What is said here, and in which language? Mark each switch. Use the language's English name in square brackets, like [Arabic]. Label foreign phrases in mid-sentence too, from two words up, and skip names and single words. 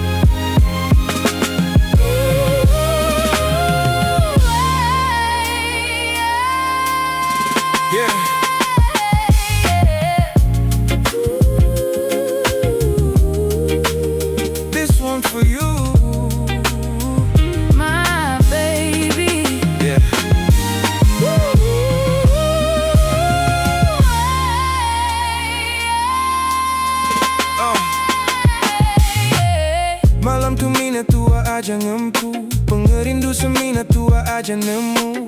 [English] Yeah. This one for you. My baby. Yeah. [Iban] Malam tu mina tua aja ngempu, pengerindu semina tua aja nemu.